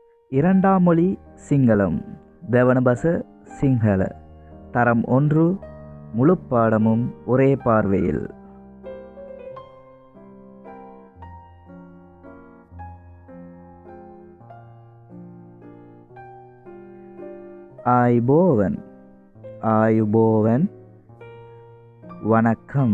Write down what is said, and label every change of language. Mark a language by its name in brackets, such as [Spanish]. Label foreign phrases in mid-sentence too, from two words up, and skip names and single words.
[Tamil] இரண்டாம் மொழி சிங்களம். [Sinhala] දෙවන බස සිංහල. [Tamil] தரம் 1. முழு பாடமும் ஒரே பார்வையில். [Sinhala] ආයුබෝවන්. ආයුබෝවන්. [Tamil] வணக்கம்.